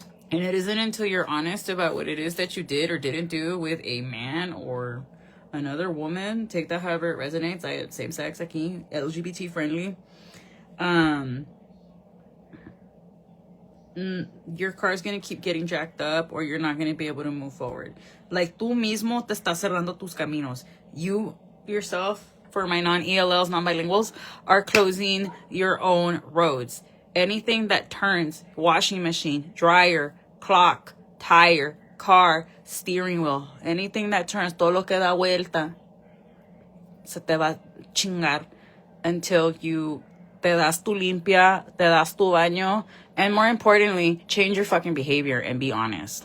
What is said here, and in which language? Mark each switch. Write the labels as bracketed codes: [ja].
[en] And it isn't until you're honest about what it is that you did or didn't do with a man or another woman. Take that however it resonates. I have same sex [es] aquí, [en] LGBT friendly. Your car's gonna keep getting jacked up, or you're not gonna be able to move forward. Like, [es] tú mismo te estás cerrando tus caminos. [en] You yourself, for my non-ELLs, non-bilinguals, are closing your own roads. Anything that turns, washing machine, dryer, clock, tire, car, steering wheel, anything that turns, [es] todo lo que da vuelta, se te va a chingar [en] until you [es] te das tu limpia, te das tu baño, [en] and more importantly, change your fucking behavior and be honest.